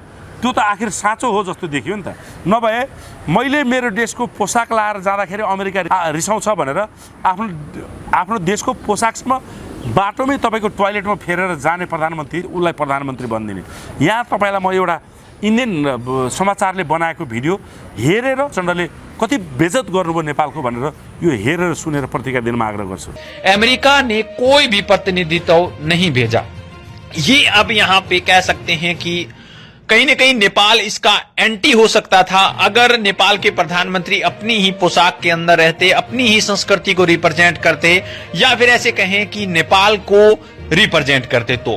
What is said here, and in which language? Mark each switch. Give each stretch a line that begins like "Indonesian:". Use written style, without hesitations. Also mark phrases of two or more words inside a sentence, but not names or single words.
Nepali: त्यो त आखिर साँचो हो जस्तो देखियो नि त। नभए मैले मेरो देशको पोसाक लाएर जाँदाखेरि अमेरिका रिसाउँछ भनेर आफ्नो देशको पोसाकमा बाटोमै तपाईँको टोयलेटमा फेरेर जाने प्रधानमन्त्री उसलाई प्रधानमन्त्री बनिदिने। यहाँ तपाईँलाई म एउटा इन्डियन समाचारले बनाएको भिडियो हेरेर प्रचण्डले कति बेइज्जत गर्नुभयो नेपालको भनेर यो हेरेर सुनेर प्रतिक्रिया दिन आग्रह गर्छु।
Hindi: अमेरिका ने कोई भी प्रतिनिधित्व नहीं भेजा। ये अब यहाँ पे कह सकते हैं कि कहीं न कहीं नेपाल इसका एंटी हो सकता था अगर नेपाल के प्रधानमंत्री अपनी ही पोशाक के अंदर रहते, अपनी ही संस्कृति को रिप्रेजेंट करते, या फिर ऐसे कहें कि नेपाल को रिप्रेजेंट करते तो।